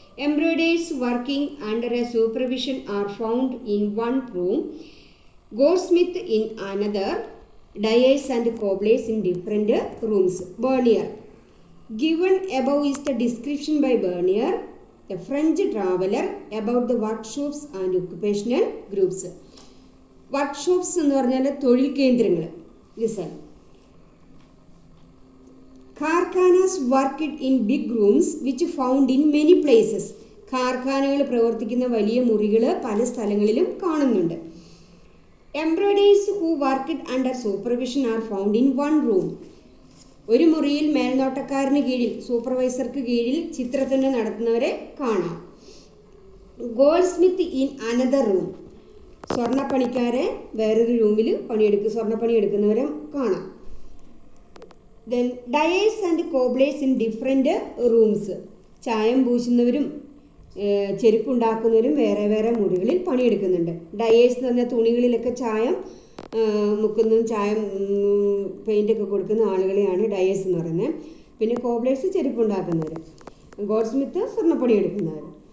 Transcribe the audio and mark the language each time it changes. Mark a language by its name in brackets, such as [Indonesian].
[English] Embroiderers working under a supervision are found in one room, goldsmith in another, dyers and cobblers in different rooms. Bernier. Given above is the description by Bernier, a French traveller, about the workshops and occupational groups. [Malayalam] Workshops എന്ന് പറഞ്ഞാൽ തൊഴിൽ കേന്ദ്രങ്ങൾ. [English] Listen. Karkhanas worked in big rooms which found in many places. [Malayalam] കാർഖാനകൾ പ്രവർത്തിക്കുന്ന വലിയ മുറികൾ പല സ്ഥലങ്ങളിലും കാണുന്നുണ്ട്. [English] Embroiderers who worked under supervision are found in one room. [Malayalam] ഒരു മുറിയിൽ മേൽനോട്ടക്കാരന് കീഴിൽ സൂപ്പർവൈസർക്ക് കീഴിൽ ചിത്രത്തുന്നൽ നടത്തുന്നവരെ കാണാം. [English] Goldsmith in another room. [Malayalam] സ്വർണ്ണപ്പണിക്കാരെ വേറൊരു റൂമിൽ സ്വർണ്ണപ്പണി എടുക്കുന്നവരെ കാണാം. [English] Then dyers and cobblers in different rooms. [Malayalam] ചായം പൂശുന്നവരും ചെരുപ്പുണ്ടാക്കുന്നവരും വേറെ വേറെ മുറികളിൽ പണിയെടുക്കുന്നുണ്ട്. ഡയേഴ്സ് എന്ന് പറഞ്ഞാൽ തുണികളിലൊക്കെ ചായം മുക്കുന്നതും ചായം പെയിൻ്റൊക്കെ കൊടുക്കുന്ന ആളുകളെയാണ് ഡയേഴ്സ് എന്ന് പറയുന്നത്. പിന്നെ കോബ്ലേഴ്സ് ചെരുപ്പുണ്ടാക്കുന്നവർ, ഗോൾഡ്സ്മിത്ത് സ്വർണ്ണപ്പണി എടുക്കുന്നവർ.